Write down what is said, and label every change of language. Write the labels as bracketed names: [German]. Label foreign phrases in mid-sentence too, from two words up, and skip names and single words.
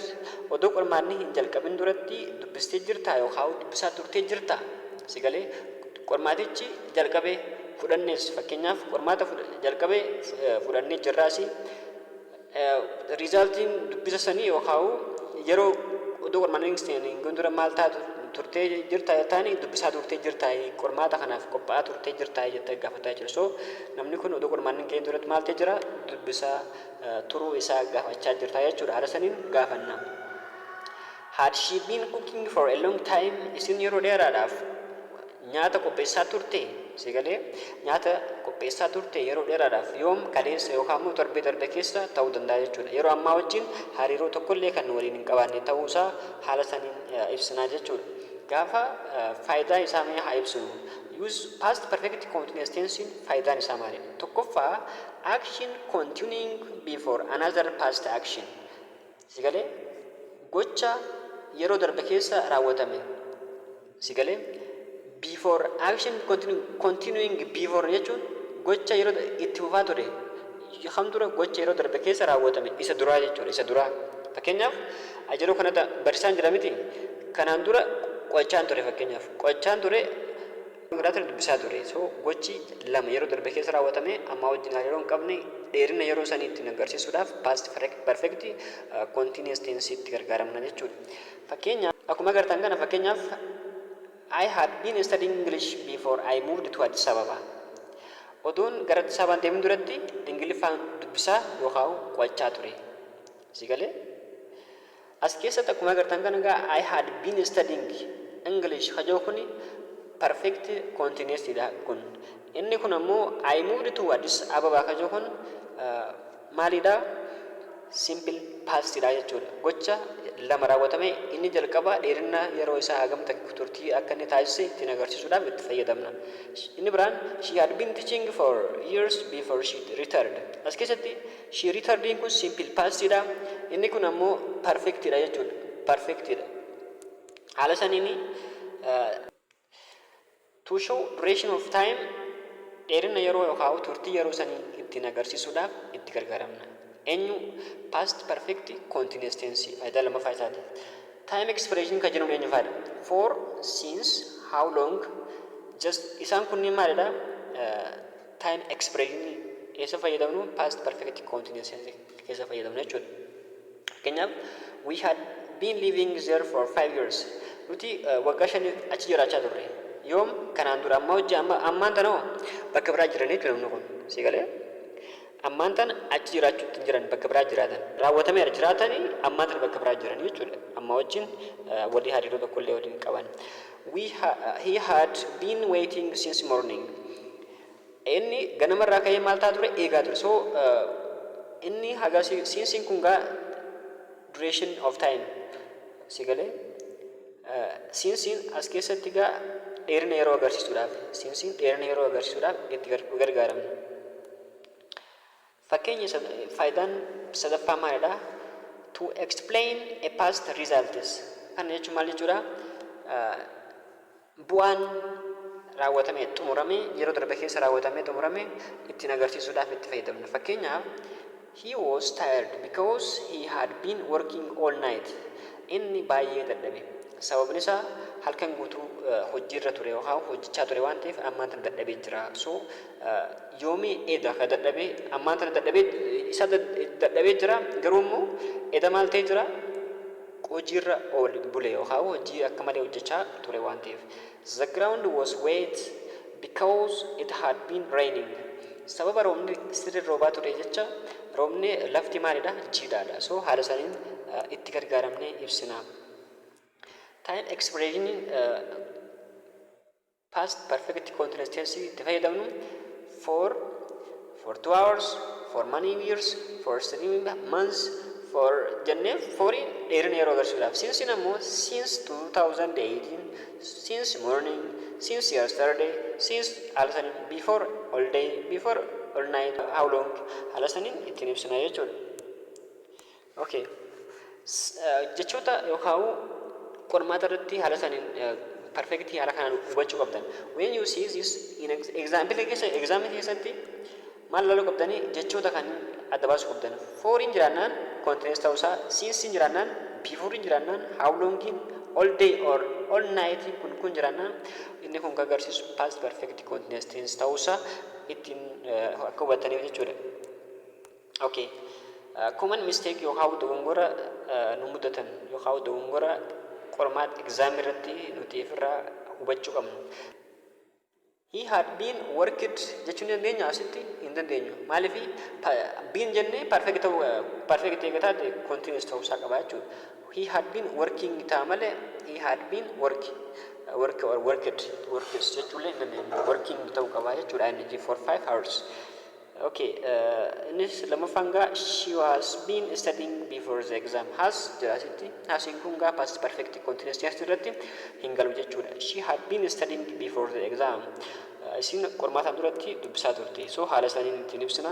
[Oromo] Odoo qormaanni hin jalqabin duratti dubbistee jirtaa yookaan dubbisaa turtee jirtaa? Sigalee qormaatichi jalqabee fudhannees fakkeenyaaf qormaata jalqabee fudhannee jirraasi riizaaltiin dubbisa sanii yookaan yeroo odoo qormaanni hin dura maal taatu turtee jirtaa taani dubbisaa turtee jirtaa qormaata kanaaf qophaa'aa turtee jirtaa jettee gaafataa jira. So namni kun odoo qormaanni hin duratti maal ta'e jira dubbisaa turuu isaa gaafachaa jirtaa jechuudha. Haala saniin gaafanna. [English] Had she been cooking for a long time? [Oromo] Isin yeroo dheeraadhaaf nyaata qopheessaa turte? Sigalee nyaata qopheessaa turte yeroo dheeraadhaaf yoom kaleessa yookaan immoo torbee darbe keessa ta'uu danda'a jechuudha. Yeroo ammaa wajjin hariiroo tokkollee kan waliin hin qabaanne ta'uusaa haala saniin ibsinaa jechuudha. Gaafa faayidaa isaa mee haa ibsinu. [English] Use past perfect continuous tense [Oromo] faayidaan isaa maali? [English] Tokkoffaa action continuing before another past action. [Oromo] Sigalee gocha yeroo darbe keessa raawwatame. Sigalee [English] before action continuing before [Oromo] jechuun gocha yeroo itti fufaa ture kam dura gocha yeroo darbe keessa raawwatame isa duraa jechuudha. Isa duraa fakkeenyaaf yeroo kanatti barsiisaan jira miti kanaan dura qochaan ture fakkeenyaaf qochaan ture guddaa dubbisaa ture. So gochi lama yeroo darbe keessa raawwatame amma wajjin hariiroo hin qabne dheerina yeroo saniitti agarsiisuudhaaf [English] past perfect continuous tense [Oromo] itti gargaaramna jechuudha. Fakkeenyaaf akkuma agartan kana fakkeenyaaf [English] I had been studying English before I moved to Addis Ababa. [Oromo] Odoon gara Addis Ababaan deemuun duratti Ingiliffaan dubbisaa yookaan qo'achaa ture. Sigalee as keessatti akkuma agartan kana egaa [English] I had been studying English [Oromo] kajoo kuni [English] perfect continuous [Oromo] dha kun. Inni kun ammoo [English] I moved to Addis Ababa [Oromo] kajoo kun maalidha? [English] Simple past [Oromo] dha jechuudha. Gocha lama raawwatame inni jalqaba dheerina yeroo isaa hagam turtii akka inni taasise ittiin agarsiisuudhaaf itti fayyadamna. Inni biraan [English] she had been teaching for years before she returned. [Oromo] As keessatti [English] she returned [Oromo] kun [English] simple past [Oromo] dha. Inni kun ammoo perfect dha jechuudha. Perfect dha. Haala saniini [English] to show duration of time [Oromo] dheerina yeroo yookaan turtii yeroo sanii ittiin agarsiisuudhaaf itti gargaaramna. Eenyu [English] past perfect continuous tense [Oromo] faayidaa lammaffaa isaati. [English] Time expression [Oromo] kan jedhamu eenyu fayyada? [English] For, since, how long, just [Oromo] isaan kunniin maalidha? [English] Time expression [Oromo] eessa fayyadamnu? [English] Past perfect continuous tense [Oromo] keessa fayyadamnu jechuudha. [English] Fakkeenyaaf we had been living there for 5 years. [Oromo] Nuti waggaa 5 achi jiraachaa turre. Yoom kanaan dura amma hojii ammaan tana bakka biraa jiran jechuudha namni kun. Sigalee ammaan tana achi jiraachuutti jiran bakka biraa jiraatan raawwatameera jiraatanii ammaan tana bakka biraa jiran jechuudha. Amma wajjin walii hariiroo tokkollee waliin qaban. [English] He had been waiting since morning. [Oromo] Inni ganamarraa ka'ee maal taa ture eegaa ture. So inni haga since kun gaa [English] duration of time [Oromo] sigalee since as keessatti gaa dheerina yeroo agarsiisuudhaaf since dheerina yeroo agarsiisuudhaaf itti gargaaramna. Fakkeenya faayidaan sadaffaa maalidha? [English] To explain a past results. [Oromo] Kana jechuun maal jechuudha? Bu'aan raawwatame xumurame yeroo darbe keessa raawwatame xumurame ittiin agarsiisuudhaaf itti fayyadamna. [English] Fakkeenyaaf he was tired because he had been working all night. [Oromo] Inni baay'ee dadhabe. Sababni isaa halkan guutuu hojiirra ture yookaan hojjechaa ture waan ta'eef ammaan tana dadhabee jira. So yoomii eda ka dadhabee ammaan tana dadhabee isa dadhabee jira garuu immoo eda maal ta'ee jira hojiirra bule yookaan hojii akka malee hojjechaa ture waan ta'eef. [English] The ground was wet because it had been raining. [Oromo] Sababa roobni sirrii roobaa ture jecha roobni lafti maalidha jiidhaadha. So haala saniin itti gargaaramnee ibsina. [English] Time expression past perfect continuous tense [Oromo] itti fayyadamnu [English] for 2 hours, for many years, for 3 months, for [Oromo] jennee forii dheerina yeroo agarsiisuudhaaf. [English] Since ammoo since 2018, since morning, since yesterday, since [Oromo] haala saniin [English] before all day, before all night, how long [Oromo] haala saniin ittiin ibsina jechuudha. [English] Okay. [Oromo] Jechoota yookaan qormaata irratti haala saniin perfectly haala kanaan hubachuu qabdan. [English] When you see this in example [Oromo] keessatti maal laaluu qabdanii jechoota kan adda baasuu qabdan. For in jiraannaan continuous ta'uusaa, since in jiraannaan, before in jiraannaan, [English] how long [Oromo] in, [English] all day or all night [Oromo] kun jiraannaan inni kun kan agarsiisu [English] past perfect continuous tense [Oromo] ta'uusaa ittiin akka hubattaniif jechuudha. [English] Okay. Common mistake [Oromo] yookaan dogongora nu mudatan yookaan dogongora qormaata exam irratti nuti irraa hubachuu qabnu. [English] He had been worked [Oromo] jechuun dandeenya asitti hin dandeenyu. Maaliif been jennee perfect eegataa continuous ta'uusaa qaba jechuudha. [English] He had been working [Oromo] ta'a malee [English] he had been work or worked [Oromo] jechuun hin dandeenyu. Working ta'uu qaba jechuudha inni [English] for 5 hours. Okay, [Oromo] innis lammaffaan gaa [English] she has been studying before the exam. [Oromo] Has jiraasitti hasiin kun gaa [English] past perfect continuous tense [Oromo] irratti hin galu jechuudha. [English] She had been studying before the exam. [Oromo] Isin qormaataan duratti dubbisaa turte. So haala isaaniin ittiin ibsina.